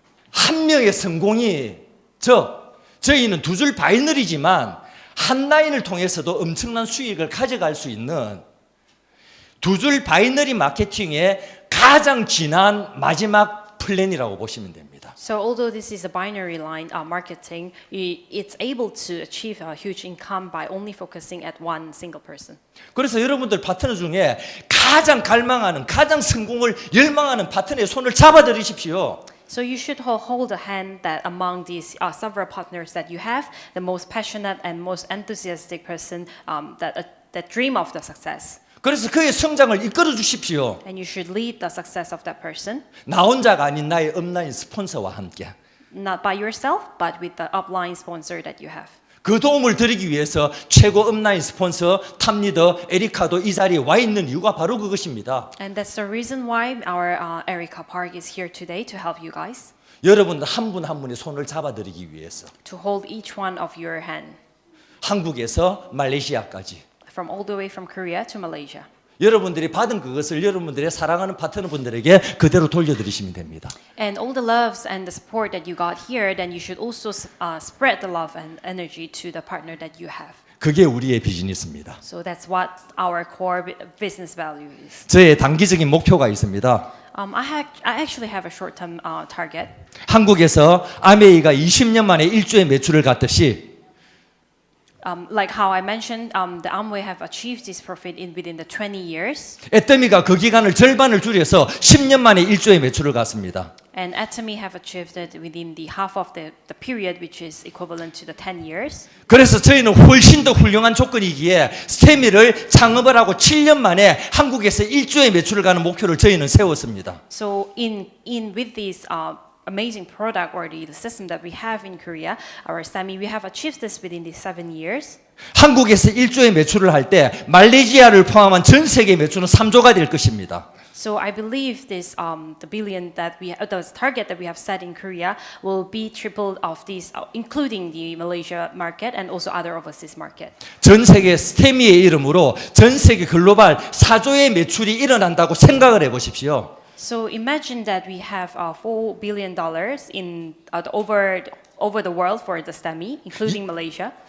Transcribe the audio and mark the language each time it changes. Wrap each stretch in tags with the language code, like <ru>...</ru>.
<ko>한 명의 성공이 저희는 두 줄 바이너리지만 한 라인을 통해서도 엄청난 수익을 가져갈 수 있는 두 줄 바이너리 마케팅의 가장 진한 마지막 플랜이라고 보시면 됩니다.</ko> <en>so although this is a binary line marketing, it's able to achieve a huge income by only focusing at one single person.</en> <ko>그래서 여러분들 파트너 중에 가장 갈망하는, 가장 성공을 열망하는 파트너의 손을 잡아들이십시오.</ko> <en>So you should hold a hand that among these several partners that you have, the most passionate and most enthusiastic person that dream of the success.</en> <ko>그래서 그의 성장을 이끌어 주십시오.</ko> <en>And you should lead the success of that person.</en> <ko>나 혼자가 아닌 나의 업라인 스폰서와 함께.</ko> <en>Not by yourself, but with the upline sponsor that you have.</en> <ko>그 도움을 드리기 위해서 최고 업라인 스폰서 탑리더 에리카도 이 자리에 와 있는 이유가 바로 그것입니다.</ko> <en>And that's the reason why our Erica Park is here today to help you guys.</en> <ko>여러분들 한 분 한 분의 손을 잡아드리기 위해서</ko> <en>To hold each one of your hand.</en> <ko>한국에서 말레이시아까지</ko> <en>From all the way from Korea to Malaysia.</en> <ko>여러분들이 받은 그것을 여러분들의 사랑하는 파트너분들에게 그대로 돌려드리시면 됩니다.</ko> <en>And all the loves and the support that you got here, then you should also spread the love and energy to the partner that you have.</en> <ko>그게 우리의 비즈니스입니다.</ko> <en>So that's what our core business value is.</en> <ko>저의 단기적인 목표가 있습니다.</ko> <en>I actually have a short-term target.</en> <ko>한국에서 아메이가 20년 만에 1조의 매출을 갔듯이</ko> <en>Like how I mentioned, the Amway have achieved this profit within the 20 years.</en> <ko>애터미가 그 기간을 절반을 줄여서 10년 만에 1조의 매출을 갔습니다.</ko> <en>And Atomy have achieved it within the half of the period, which is equivalent to the 10 years.</en> <ko>그래서 저희는 훨씬 더 훌륭한 조건이기에 스테미를 창업을 하고 7년 만에 한국에서 1조의 매출을 가는 목표를 저희는 세웠습니다.</ko> <en>So in with this amazing product or the system that we have in Korea, our Stemey, we have achieved this within these 7 years.</en> <ko>한국에서 1조의 매출을 할 때 말레이시아를 포함한 전 세계 매출은 3조가 될 것입니다.</ko> <en>So I believe this the billion that the target that we have set in Korea will be tripled of these, including the Malaysia market and also other overseas market.</en> <ko>전 세계 스테미의 이름으로 전 세계 글로벌 4조의 매출이 일어난다고 생각을 해보십시오.</ko> <en>So imagine that we have $4 billion in over the world for the Stemey, including Malaysia.</en>